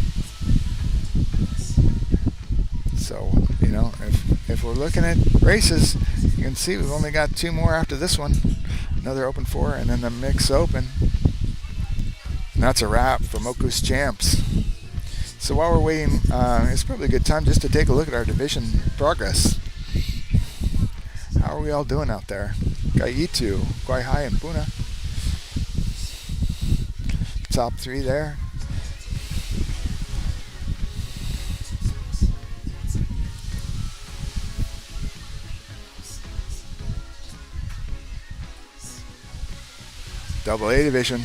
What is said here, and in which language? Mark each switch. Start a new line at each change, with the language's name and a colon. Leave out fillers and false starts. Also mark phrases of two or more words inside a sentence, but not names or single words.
English: So, you know, if we're looking at races, you can see we've only got 2 more after this one. Another open 4, and then the mix open. And that's a wrap for Moku's champs. So while we're waiting, it's probably a good time just to take a look at our division progress. How How are we all doing out there? ʻEhitu, Kawaihae, and Puna. Top 3 there. Double A division.